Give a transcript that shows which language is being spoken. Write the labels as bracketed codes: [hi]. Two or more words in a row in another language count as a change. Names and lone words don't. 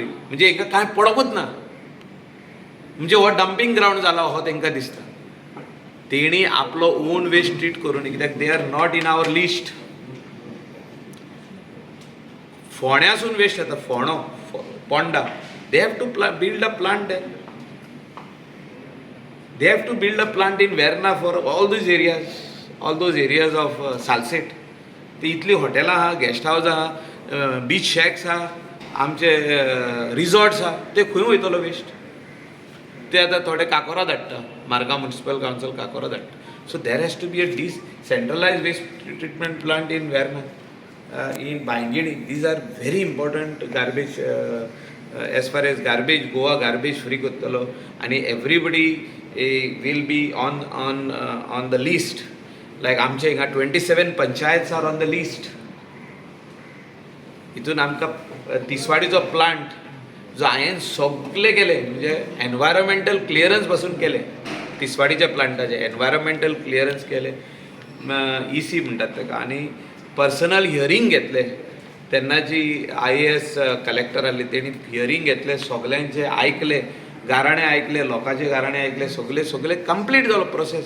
[kok] म्हणजे हिंगा कांय पडोंकूच ना. म्हणजे हो [en] dumping ground [kok] जाला हो तांकां दिसता. तेणी आपलो [en] own waste [kok] ट्रीट करून, कित्याक [en] they are not in our list. [kok] फोण्यासून वेस्ट येता. फोंडो, पोंडा. [en] They have to build a plant there. They have to build a plant in Verna for all these areas, all those areas of Salset. [kok] ती इतली हॉटेलां आहा, गेस्ट हावज आहा, [en] beach shacks [kok] आहा, आमचे रिसॉर्ट्स आहा. ते खंय वयतलो वेस्ट? ते आतां थोडे काकोरा धाडटा. मारगांव [en] municipal council [kok] काकोरा धाडटा. [en] so there has to be a decentralised waste treatment plant in Verna, in Baingidi. These are very important garbage as far as garbage. Goa garbage free kottalo and everybody will be on the list. Like [kok] आमचे हिंगा [en] 27 panchayats are on the list. [kok] हितून आमकां तिसवाडीचो प्लांट जो हांवें सगळे केले, म्हणजे [en] environmental clearance [kok] पासून केले. तिसवाडीच्या प्लांटाचे [en] environmental clearance [kok] केले, EC म्हणटात ताका, आनी [en] personal hearing [kok] घेतले तेन्नाची IAS कलेक्टर आसली तेणी हियरींग घेतले, सगल्यांचे आयकले, गाराणे आयकले, लोकांचे गाराणे आयकले, सगळे कंप्लीट जालो प्रोसेस.